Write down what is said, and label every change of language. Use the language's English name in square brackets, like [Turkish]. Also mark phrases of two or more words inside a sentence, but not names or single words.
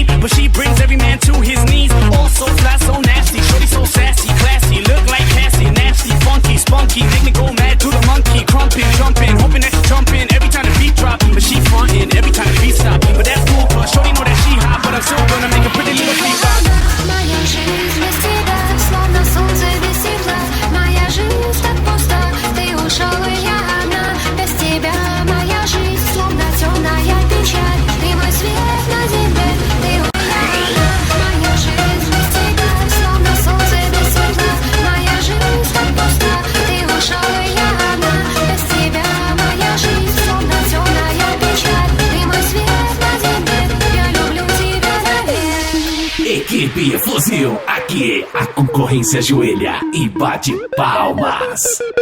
[English] But she brings every man to his knees. All so fly, so nasty, shorty so sassy, classy, look like Cassie, nasty, funky, spunky, make me go mad to the monkey, crumping, jumping, hoping that she jumping every time the beat drop. But she frontin' every time the beat stop. But that's cool, cause shorty know that she hot, but I'm still gonna make a pretty little beat rock. [Russian] Моя жизнь без тебя, словно солнце без тепла. Моя жизнь так пуста, ты ушел и я одна. Без тебя моя жизнь, словно темная печаль. Ты мой свет на земле, ты у меня одна. Моя жизнь без тебя, словно солнце без тепла. Моя жизнь так пуста, ты ушел и я одна. Без тебя моя жизнь, словно темная pечаль. Ты мой свет на земле, я люблю тебя навек. [Portuguese] Equipe Fuzil, aqui a concorrência ajoelha e bate palmas.